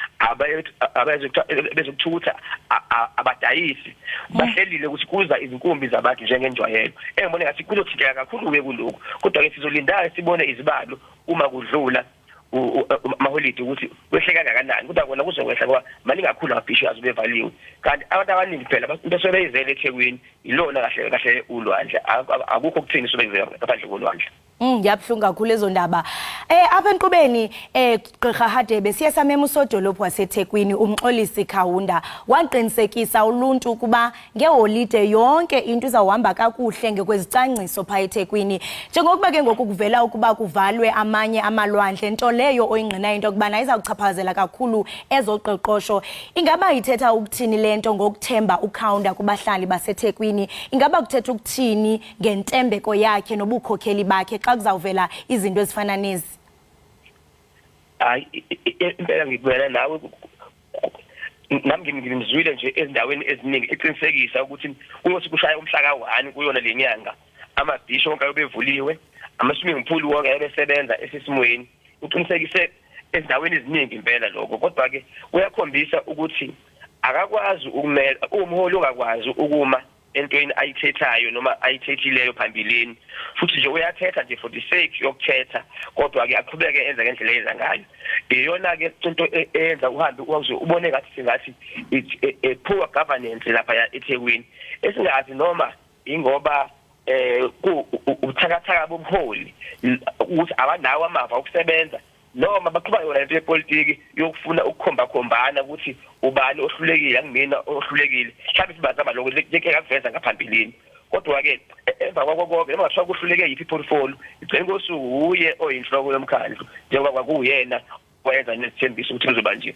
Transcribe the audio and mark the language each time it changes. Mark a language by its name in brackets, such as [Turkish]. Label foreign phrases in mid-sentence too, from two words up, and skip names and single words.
[Zulu] abezokuthutha abadayisi bahlelile ukuthi kuza izinkumbi zabantu njengenjwayelo engibone ngathi kuzothinteka kakhulu-ke kulokhu kodwa-ke sizolinda sibone izibalo uma kudlula amaholide ukuthi kwehle kangakanani kodwa kona kuzokwehla ngoba maningi kakhulu amabhishi azobe evaliwe kanti abantu abaningi phela bese beyizele eThekwini ilona kahle ulwandle akukho kuthini sobeyizela ngaphandle kolwandle. Ngiyabhlungu kakhulu ezo ndaba. [Xhosa] Apha enqubeni Gqirha Hadebe siye samema usodolophu waseThekwini uMxolisi Khawunda waqinisekisa uluntu ukuba ngeholide yonke into izawuhamba kakuhle ngekwezicwangciso pha eThekwini. Njengokuba ke ngoku kuvela ukuba kuvalwe amanye amalwandle nto leyo oyingqinayo into kubana izawuchaphazela kakhulu ezoqoqosho. Ingaba ithetha ukuthini lento ngokuthemba uKhawunda kubahlali baseThekwini? Ingaba kuthetha ukuthini ngentembeko yakhe nobukhokheli bakhe xa kuzawuvela izinto ezifana nezi? [Zulu] Hayi impela ngikubona nawe nami ngimzwile nje ezindaweni eziningi eqinisekisa ukuthi kuyothi kushaya umhla ka-1 kuyona le nyanga amabhishi wonke ayobevuliwe ama-swimming pool wonke ayobesebenza esesimweni uqinisekise ezindaweni eziningi impela lokho kodwa-ke kuyakhombisa ukuthi akakwazi ukumela umholi ongakwazi ukuma entweni ayithethayo noma ayithethileyo phambilini futhi nje uyathetha nje [English] for the [Zulu] sake yokuthetha kodwa-ke aqhubeke enza ngendlela eyenza ngayo iyona-ke into eyenza uhambe uze ubone ngathi poor governance lapha eThekwini esingazi noma ingoba ubuthakathaka bobuholi ukuthi abanawo amava okusebenza noma baqhuba yona into yepolitiki yokufuna ukukhomba-khombana ukuthi ubani ohlulekile angimina ohlulekile mhlawumbe sibazama lokho njeke kakuveza ngaphambilini kodwa-ke emva kwakonke noma ngathiwa kuhluleke yiphi iportfolio igcine kosuku uye oyinhloko yomkhandlu njengoba kwakuwuyena wayenza nesithembiso ukuthi kuzoba nje.